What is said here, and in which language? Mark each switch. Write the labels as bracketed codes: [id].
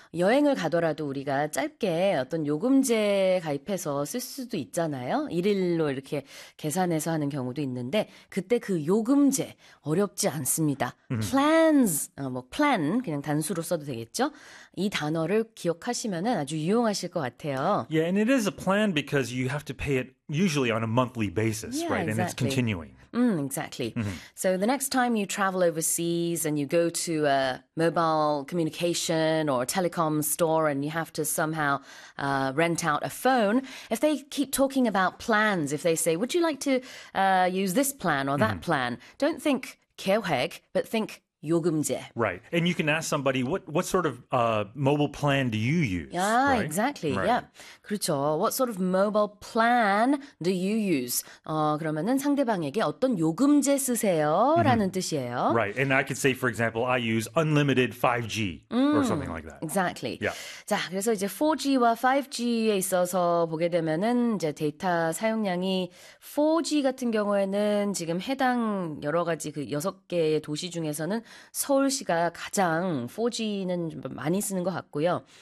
[ko] 여행을 가더라도 우리가 짧게 어떤 요금제 가입해서 쓸 수도 있잖아요. 일일로 이렇게 계산해서 하는 경우도 있는데 그때 그 요금제 어렵지 않습니다. Plans, 뭐 plan 그냥 단수로 써도 되겠죠. 이 단어를 기억하시면은 아주 유용하실 것 같아요. [en] Yeah, and it is a plan because you have to pay it usually on a monthly basis, yeah, right? Exactly. And it's continuing. Exactly. So the next time you travel overseas and you go to a mobile communication or a telecom store and you have to somehow rent out a phone, if they keep talking about plans, if they say, would you like to use this plan or that plan, don't think 계획, but think 요금제. Right. And you can ask somebody, what sort of mobile plan do you use? Yeah, right? Exactly. Right. Yeah. [ko] 그렇죠. [en] What sort of mobile plan do you use? [ko] 그러면은 상대방에게 어떤 요금제 쓰세요? 라는 뜻이에요. [en] Right. And I could say, for example, I use unlimited 5G or something like that. Exactly. Yeah. [ko] 자, 그래서 이제 4G와 5G에 있어서 보게 되면은 이제 데이터 사용량이 4G 같은 경우에는 지금 해당 여러 가지 그 6개의 도시 중에서는 서울시가 가장 4G는 많이 쓰는 것 같고요.